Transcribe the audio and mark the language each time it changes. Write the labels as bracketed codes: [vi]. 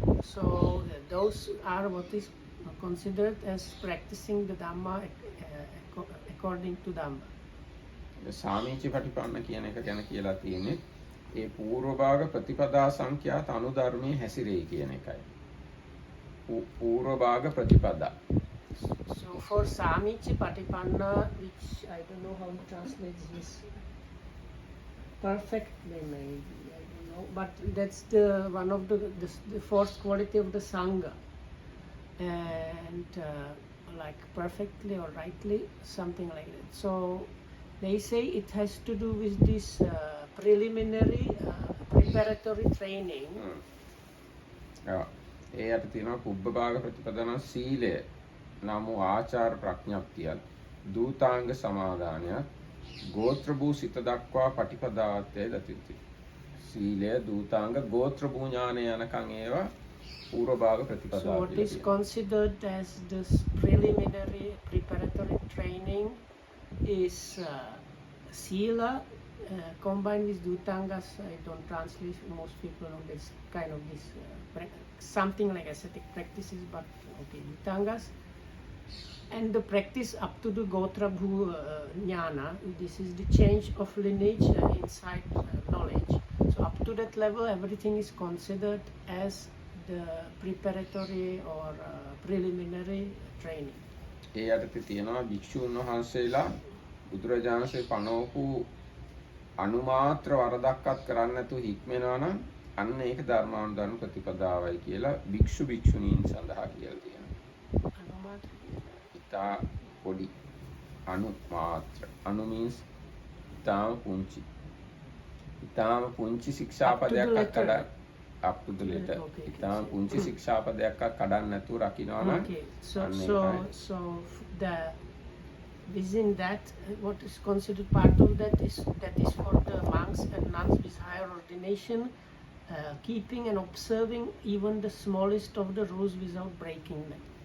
[en] So those are what is considered as practicing the Dhamma according to Dhamma. [si] සාමීචි පටිපන්න කියන එක ගැන කියලා තියෙන්නේ ඒ පූර්වභාග ප්‍රතිපදා සංඛ්‍යාත අනුධර්මයේ හැසිරෙයි කියන එකයි. පූර්වභාග ප්‍රතිපදා. [en] So for Samichi Patipanna, which I don't know how it translates this perfectly, maybe I don't know, but that's the one of the fourth quality of the Sangha, and like perfectly or rightly, something like that. So they say it has to do with this preliminary preparatory training. [si] ඒ යට තියෙනවා පුබ්බභාග ප්‍රතිපදාන සීලය නමු ආචාර ප්‍රඥප්තියත් දූතාංග සමාදානයත් ගෝත්‍ර භූ සිත දක්වා පටිපදාවත්තේ දතිති. සීලය දූතාංග ගෝත්‍ර භූ ඥානය යනකන් ඒවා පූර්වභාග ප්‍රතිපදාව. [en] So what is considered as this preliminary preparatory training is Sila combined with Dutangas. I don't translate, most people know this kind of this something like ascetic practices, but okay, Dutangas. And the practice up to the Gotra Bhu Jnana, this is the change of lineage inside knowledge. So up to that level, everything is considered as the preparatory or preliminary training. [si] ඒ යටතේ තියෙනවා භික්ෂුන් වහන්සේලා බුදුරජාණන් වහන්සේ පනවපු අනුමාත්‍ර වරදක්වත් කරන්නේ නැතුව හික්මෙනවා නම් අන්න ඒක ධර්මානුධර්ම ප්‍රතිපදාවයි කියලා භික්ෂු භික්ෂුණීන් සඳහා කියලා තියෙනවා. ඉතා පොඩි අනුමාත්‍ර. අනු means ඉතාම පුංචි. ඉතාම පුංචි ශික්ෂාපදයක් කඩ [en] up to the letter. [si] ඉතාම පුංචි ශික්ෂාපදයක් කඩන්න නැතුව රකින්නවා නම් [en] Okay, so the within that, what is considered part of that is for the monks and nuns with higher ordination, keeping and observing even the smallest of the rules without breaking them.